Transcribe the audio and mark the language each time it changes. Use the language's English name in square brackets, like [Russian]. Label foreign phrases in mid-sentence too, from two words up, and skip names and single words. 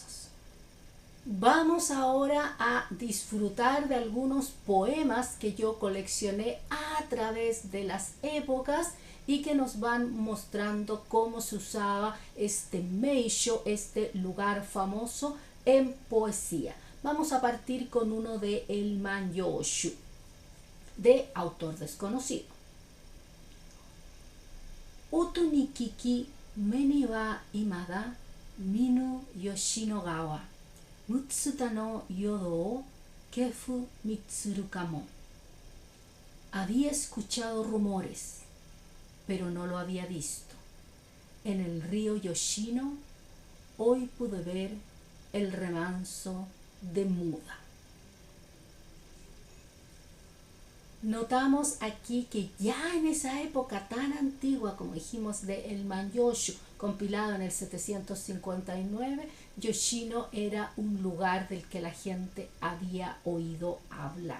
[Spanish] Vamos ahora a disfrutar de algunos poemas que yo coleccioné a través de las épocas y que nos van mostrando cómo se usaba este meisho, este lugar famoso, en poesía. Vamos a partir con uno de El Manyoshu, de autor desconocido. [Japanese] 音に聞き目にはいまだ見ぬ吉野川. 六田の淀を今日見つるかも. [Spanish] Había escuchado rumores, pero no lo había visto. En el río Yoshino hoy pude ver el remanso de Muda. Notamos aquí que ya en esa época tan antigua, como dijimos, de el Manyoshu, compilado en el 759, Yoshino era un lugar del que la gente había oído hablar.